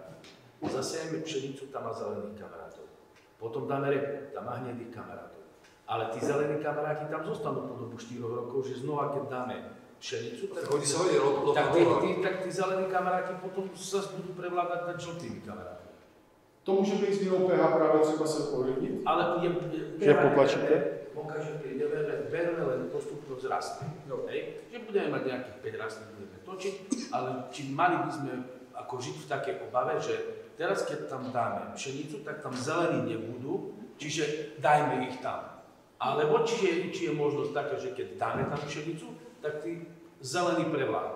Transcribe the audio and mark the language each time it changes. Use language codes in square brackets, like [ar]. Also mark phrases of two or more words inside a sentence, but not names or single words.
[sk] Zasejeme pšenicu, tam má zelených kamarátov. Potom dáme repu, tam má hnedých kamarátov. Ale tí zelení kamaráti tam zostanú po dobu 4 rokov, že znova, keď dáme pšenicu, tak tí zelení kamaráti potom sa budú prevládať nad žltými kamarátmi. [cs] To může být změnou pH právě třeba se ovlivnit? Ale že potlačíte? [sk] Pokažete, berme len postupnosť rastlín. Že budeme mať nejakých 5 rastlín, budeme točiť, ale či mali by sme ako žiť v takej obave, že teraz, keď tam dáme pšenicu, tak tam zelení nebudú, čiže dajme ich tam. Alebo či je možnosť taká, že keď dáme tam pšenicu, tak tí zelení prevládnu.